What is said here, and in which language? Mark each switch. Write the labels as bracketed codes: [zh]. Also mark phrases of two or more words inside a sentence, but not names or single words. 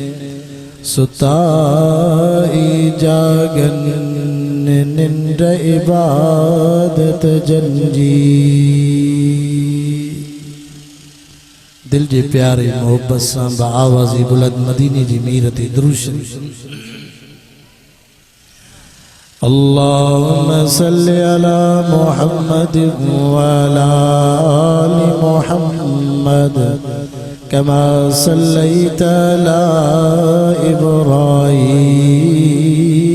[sd] सुताई जागन निंद इबादत जंजी दिल जे प्यारे मोहब्बत सां आवाज़ी बुलंद मदीने जी मीरती दुरूद शरीफ [ar] اللهم صل على محمد وعلى آل محمد كما صليت على إبراهيم